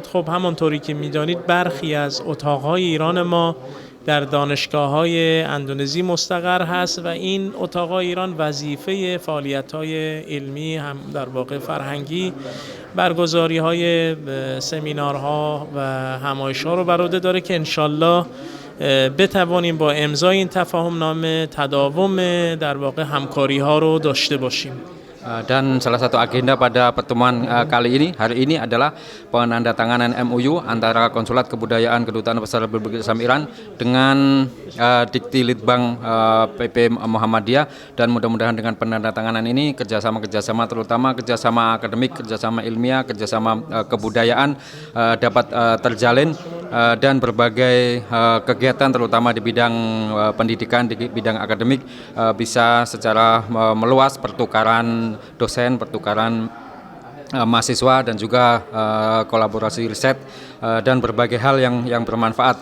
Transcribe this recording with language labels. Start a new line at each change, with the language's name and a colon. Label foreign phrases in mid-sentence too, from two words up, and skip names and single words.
Persian: خب همانطوری که می‌دانید برخی از اتاق‌های ایران ما در دانشگاه‌های اندونزی مستقر هست و این اتاق‌های ایران وظیفه فعالیت‌های علمی هم در واقع فرهنگی برگزاری‌های سمینارها و همایش‌ها رو بر عهده داره که انشالله بتوانیم با امضای این تفاهمنامه تداوم در واقع همکاری‌ها رو داشته باشیم.
Indonesian: Dan salah satu agenda pada pertemuan kali ini, hari ini adalah penandatanganan MOU antara Konsulat Kebudayaan Kedutaan Besar Republik Islam Iran dengan Dikti Litbang PP Muhammadiyah, dan mudah-mudahan dengan penandatanganan ini kerjasama terutama kerjasama akademik, kerjasama ilmiah, kerjasama kebudayaan dapat terjalin, dan berbagai kegiatan terutama di bidang pendidikan, di bidang akademik bisa secara meluas, pertukaran dosen, pertukaran mahasiswa dan juga kolaborasi riset dan berbagai hal yang bermanfaat.